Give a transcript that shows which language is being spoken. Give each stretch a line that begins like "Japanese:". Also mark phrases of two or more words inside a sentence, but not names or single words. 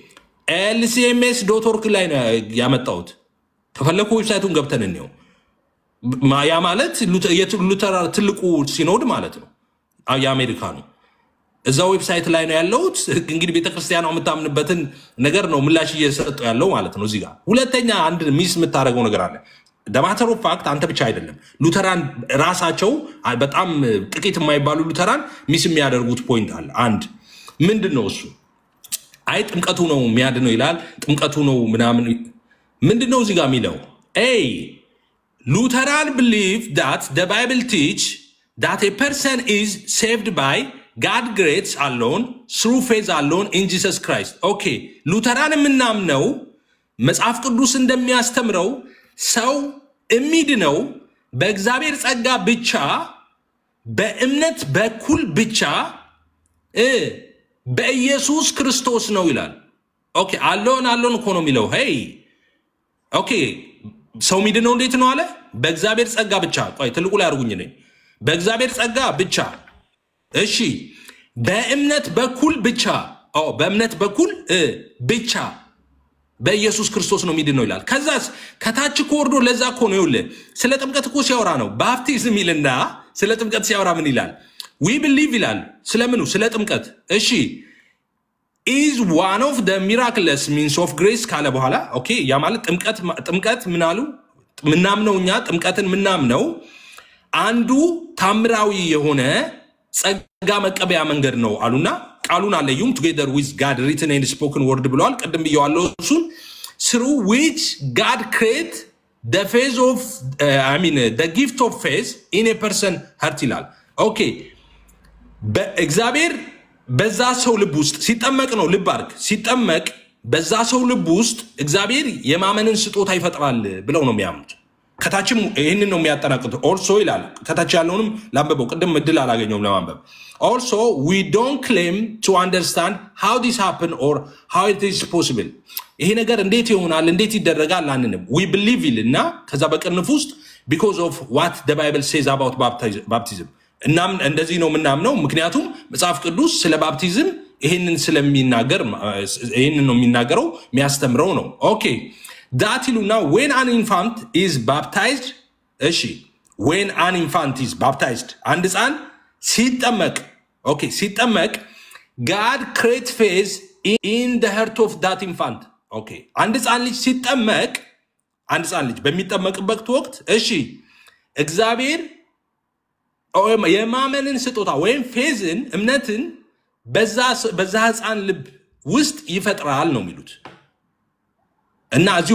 Amharic: lcms.org ላይ ነው ያመጣውት ከፈለኩ ዌብሳይቱን ገብተን እንየው ያ ማለት ሉተራን ትልቁ ሲኖድ ማለት ነው የአሜሪካኑ እዛው ዌብሳይት ላይ ነው ያለው እንግዲህ ቤተክርስቲያኗ የምታምንበትን ነገር ነው ምላሽ እየሰጠ ያለው ማለት ነው እዚህ ጋር ሁለተኛ አንድ ሚስ የምታረገው ነገር አለ
English: the matter of fact
Amharic: አንተ ብቻ አይደለም ሉተራን ራሳቸው በጣም ጥቂት የማይባሉ ሉተራን ሚስ የሚያደርጉት ፖይንት አለ አንድ ምንድነው እሱ አይ ጥምቀቱ ነው የሚያድነው ይላል ጥምቀቱ ነው ምናምን ምንድነው እዚህ ጋር የሚለው
English: Lutheran believe that the Bible teach that a person is saved by God grace alone through faith alone in Jesus Christ okay
Amharic: ሉተራን ምናምነው መጽሐፍ ቅዱስ እንደሚያስተምረው ሰው እሚድነው በእግዚአብሔር ጸጋ ብቻ በእምነት በኩል ብቻ በኢየሱስ ክርስቶስ ነው ይላል
English: okay alone
Amharic: እኮ ነው የሚለው ሄይ ኦኬ ሰው ሚድነው እንዴት ነው አለ በእግዚአብሔር ጸጋ ብቻ ቆይ ትልቁ ላይ አርጉኝ ነኝ በእግዚአብሔር ጸጋ ብቻ እሺ በእምነት በኩል ብቻ በእምነት በኩል ብቻ በኢየሱስ ክርስቶስ ነው ሚድነው ይላል ከዛስ ከታች ኮርዶ ለዛ እኮ ነው ይውል ስለ ጥምቀት እኮ ሲያወራ ነው ባፕቲዝም ይልና ስለ ጥምቀት ሲያወራ ምን ይላል we believe ይላል ስለምኑ ስለ ጥምቀት እሺ
English: is one of the miraculous means of grace
Amharic: ካለ በኋላ ኦኬ ያ ማለት ጥምቀት ምናሉ ምናምነውኛ ጥምቀትን ምናምነው አንዱ ታምራዊ የሆነ ጸጋ መቀበያ መንገድ ነው አሉና ቃሉን አለዩም
English: together with God written and spoken word
Amharic: ብለዋል ቀደም ይያዋለው እሱን through
English: which God create the faith of the gift of faith in a person heart
Amharic: ይላል ኦኬ በእግዚአብሔር በዛ ሰው ልብ ውስጥ ሲጠመቅ ነው ልብ አድርግ ሲጠመቅ በዛ ሰው ልብ ውስጥ እግዚአብሔር የማመንን ስጦታ ይፈጥራል ብለው ነው የሚያምኑት ከታችም ይሄንን ነው የሚያጠናቅቁት also ይላል ከታች ያለውንም ላንበበው ቅድም እድል አላገኘውም ለማንበብ
English: also we don't claim to understand how this happened or how it is possible
Amharic: ይሄ ነገር እንዴት ይሆናል እንዴት ይደረጋል አንንም
English: we believe
Amharic: ይልና ከዛ በቅንፍ ውስጥ
English: because of what the bible says about baptism
Amharic: እናም እንደዚህ ነው ምናምነው ምክንያቱም መጽሐፍ ቅዱስ ስለ ባፕቲዝም ይሄንን ስለሚናገር ይሄንን ነው የሚናገረው የሚያስተምረው ነው
English: okay that
Amharic: ይሉና
English: when an infant is baptized
Amharic: እሺ
English: when an infant is baptized
Amharic: አንድ ሕፃን ሲጠመቅ ኦኬ ሲጠመቅ
English: God creates faith in the heart of that infant
Amharic: ኦኬ አንድ ሕፃን ልጅ ሲጠመቅ አንድ ሕፃን ልጅ በሚጠመቅበት ወቅት እሺ እግዚአብሔር የማመንን ስጦታ ወይም ፌዝን እምነትን በዛ ሕፃን ልብ ውስጥ ይፈጥራል ነው የሚሉት እና እዚህ